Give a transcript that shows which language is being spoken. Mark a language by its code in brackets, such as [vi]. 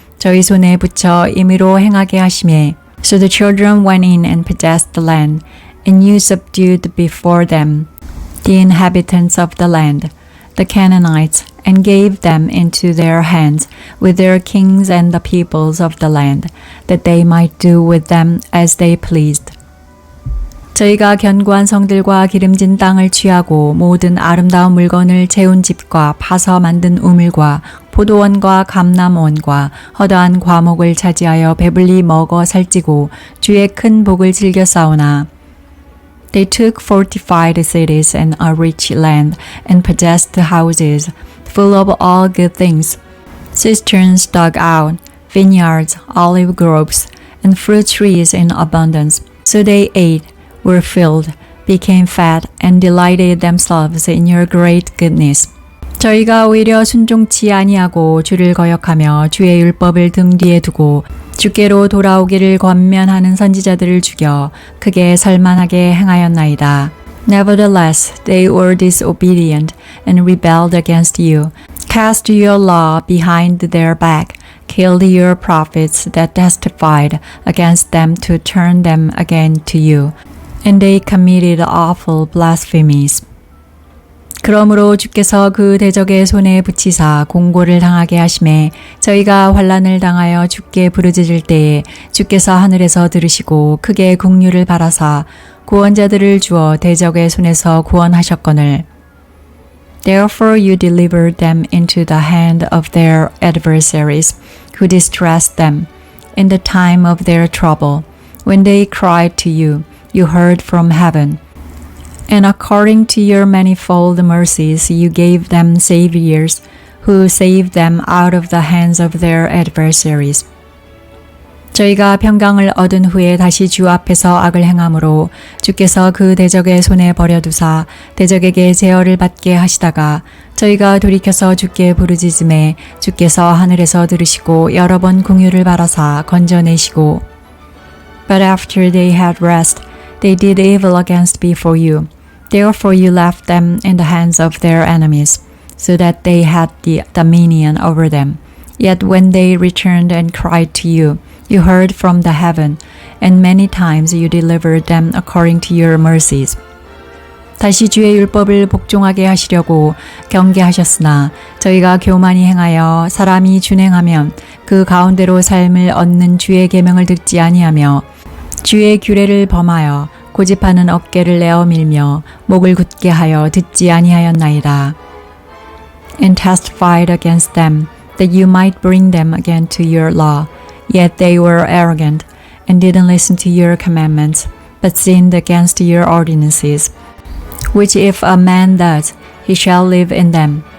[ko] 저희 손에 붙여 임의로 행하게 하심에 [en] So the children went in and possessed the land, and you subdued before them the inhabitants of the land, the Canaanites, and gave them into their hands with their kings and the peoples of the land, that they might do with them as they pleased. [ko] 저희가 견고한 성들과 기름진 땅을 취하고 모든 아름다운 물건을 채운 집과 파서 만든 우물과 포도원과 감람원과 허다한 과목을 차지하여 배불리 먹어 살찌고 주의 큰 복을 즐겨 싸우나 [en] They took fortified cities and a rich land and possessed houses full of all good things, cisterns dug out, vineyards, olive groves, and fruit trees in abundance. So they ate, were filled, became fat, and delighted themselves in your great goodness. [ko] 저희가 오히려 순종치 아니하고 주를 거역하며 주의 율법을 등 뒤에 두고 주께로 돌아오기를 권면하는 선지자들을 죽여 크게 살만하게 행하였나이다. [en] Nevertheless, they were disobedient and rebelled against you, cast your law behind their back, killed your prophets that testified against them to turn them again to you, and they committed awful blasphemies. [ko] 그러므로 주께서 그 대적의 손에 붙이사 공고를 당하게 하심에 저희가 환난을 당하여 주께 부르짖을 때에 주께서 하늘에서 들으시고 크게 긍휼을 바라사 구원자들을 주어 대적의 손에서 구원하셨거늘. [en] Therefore you delivered them into the hand of their adversaries, who distressed them in the time of their trouble. When they cried to you, you heard from heaven. And according to your manifold mercies, you gave them saviors, who saved them out of the hands of their adversaries. [ko] 저희가 평강을 얻은 후에 다시 주 앞에서 악을 행함으로 주께서 그 대적의 손에 버려두사 대적에게 제어를 받게 하시다가 저희가 돌이켜서 주께 부르짖음에 주께서 하늘에서 들으시고 여러 번 긍휼을 바라사 건져내시고 [en] But after they had rest, they did evil against before you. Therefore you left them in the hands of their enemies, so that they had the dominion over them. Yet when they returned and cried to you, you heard from the heaven, and many times you delivered them according to your mercies. [ko] 다시 주의 율법을 복종하게 하시려고 경계하셨으나 저희가 교만히 행하여 사람이 준행하면 그 가운데로 삶을 얻는 주의 계명을 듣지 아니하며 주의 규례를 범하여 고집하는 어깨를 내어 밀며 목을 굳게 하여 듣지 아니하였나이다. [en] And testified against them that you might bring them again to your law. Yet they were arrogant and didn't listen to your commandments, but sinned against your ordinances, which if a man does, he shall live in them.